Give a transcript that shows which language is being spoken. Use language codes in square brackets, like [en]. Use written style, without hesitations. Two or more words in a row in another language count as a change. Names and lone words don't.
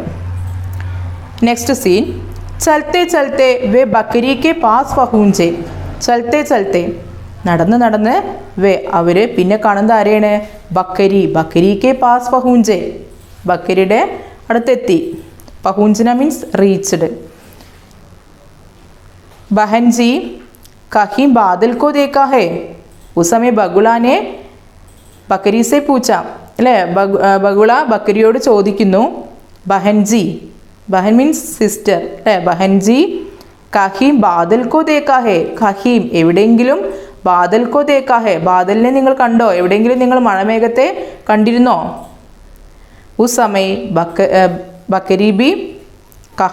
[en] next scene, [hi] चलते चलते वे बकरी के पास पहुँचे. चलते चलते, [ml] നടന്ന് വേ, അവർ പിന്നെ കാണുന്നത് ആരെയാണ്? [hi] बकरी के पास पहुँचे. [ml] ബക്കരിയുടെ അടുത്തെത്തി. [en] പഹൂഞ്ചന means reached. [hi] बहन जी कहीं बादल को देखा है. उस समय बगुला ने बकरी से पूछा അല്ലേ? [ml] ബഗുള ബക്കരിയോട് ചോദിക്കുന്നു, [hi] बहनजी बहन [en] means sister [ml] അല്ലേ. [hi] बहनजी कहीं बादल को देखा है. [ml] കഹീം എവിടെയെങ്കിലും, [hi] बादल को देखा है [ml] ബാദലിനെ നിങ്ങൾ കണ്ടോ, എവിടെയെങ്കിലും നിങ്ങൾ മഴമേഘത്തെ കണ്ടിരുന്നോ. [hi] उस समय बकरी भी कहा.